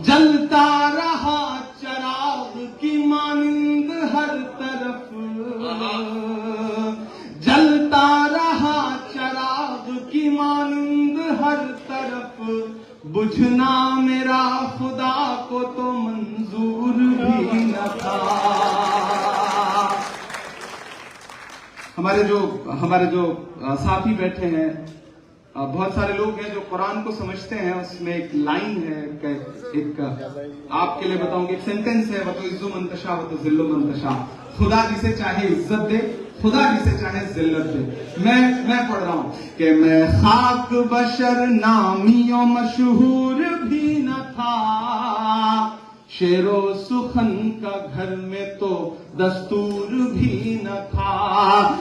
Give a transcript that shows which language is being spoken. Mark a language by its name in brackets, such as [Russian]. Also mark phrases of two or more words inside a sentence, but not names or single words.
[Hindi] जलता रहा चराग की मानिंद हर तरफ, जलता रहा चराग की मानिंद हर तरफ, बुझना मेरा खुदा को तो मंजूर भी न था। हमारे जो साथी बैठे हैं, बहुत सारे लोग हैं जो कुरान को समझते हैं। उसमें एक लाइन है, एक आपके लिए बताऊंगी, एक सेंटेंस है, [Arabic] وتعز من تشاء وتذل من تشاء. [Hindi] खुदा जिसे चाहे इज्जत दे, खुदा जिसे चाहे जिल्लत दे। मैं पढ़ रहा हूं कि मैं खाक बशर नामियों मशहूर भी न था, शेरो सुखन का घर में तो दस्तूर भी न था।